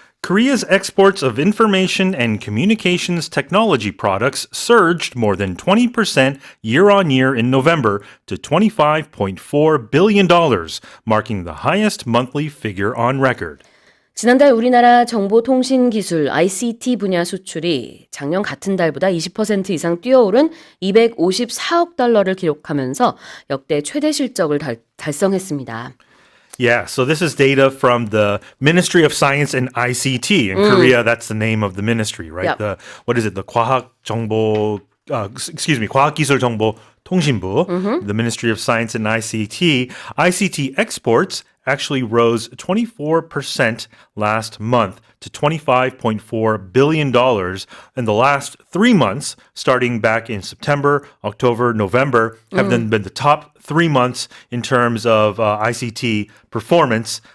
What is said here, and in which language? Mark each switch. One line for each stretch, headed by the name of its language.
English: Korea's exports of information and communications technology products surged more than 20% year-on-year in November to $25.4 billion, marking the highest monthly figure on record.
Korean: 지난달 우리나라 정보통신기술 ICT 분야 수출이 작년 같은 달보다 20% 이상 뛰어오른 254억 달러를 기록하면서 역대 최대 실적을 달성했습니다.
English: Yeah, so this is data from the Ministry of Science and ICT. In Korea, that's the name of the ministry, right? Yep. What is it? The 과학기술정보통신부, the Ministry of Science and ICT. ICT exports actually rose 24% last month to $25.4 billion in the last 3 months, starting back in September, October, November, have then been the top 3 months in terms of ICT performance.